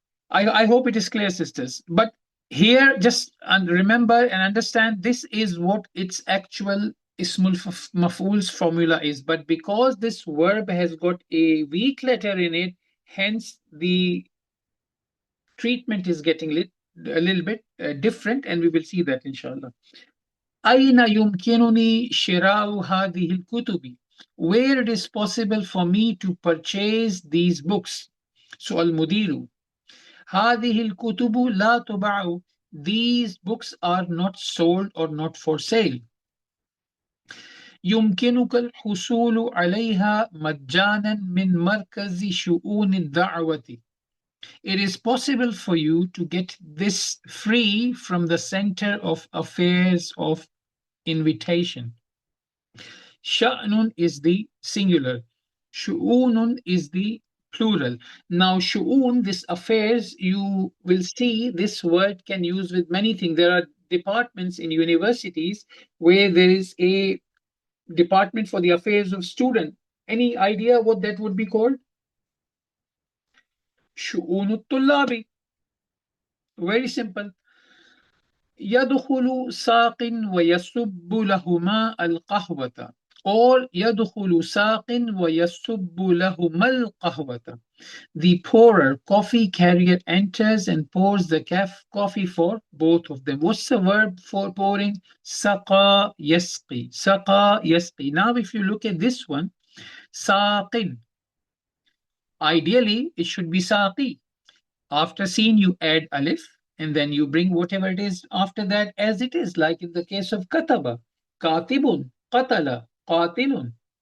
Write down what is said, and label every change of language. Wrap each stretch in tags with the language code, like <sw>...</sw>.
<en>I hope it is clear, sisters. But here, just remember and understand this is what its actual Ismul Maf'ul's formula is. But because this verb has got a weak letter in it, hence the treatment is getting a little bit different, and we will see that inshallah.</en> <ar>أين يمكنني شراء هذه الكتب?</ar> <en>Where it is possible for me to purchase these books.</en> <ar>So المدير هذه الكتب لا تباع.</ar> <en>These books are not sold or not for sale.</en> <ar>يمكنك الحصول عليها مجانا من مركز شؤون الدعوة.</ar> <en>It is possible for you to get this free from the Center of Affairs of Invitation. Sha'nun is the singular. Shu'unun is the plural. Now, shu'un, this affairs, you will see this word can use with many things. There are departments in universities where there is a department for the affairs of students. Any idea what that would be called? Shu'unut tullabi. Very simple.</en> <ar>يدخل ساق ويصب لهما القهوة. or يدخل ساق ويصب لهما القهوة.</ar> <en>The pourer, coffee carrier, enters and pours the coffee for both of them. What's the verb for pouring? Saqa yasqi. Saqa yasqi. Now, if you look at this one, saqin. Ideally, it should be saqi. After sin, you add alif and then you bring whatever it is after that as it is, like in the case of kataba, katibun, qatala, qatilun.</en>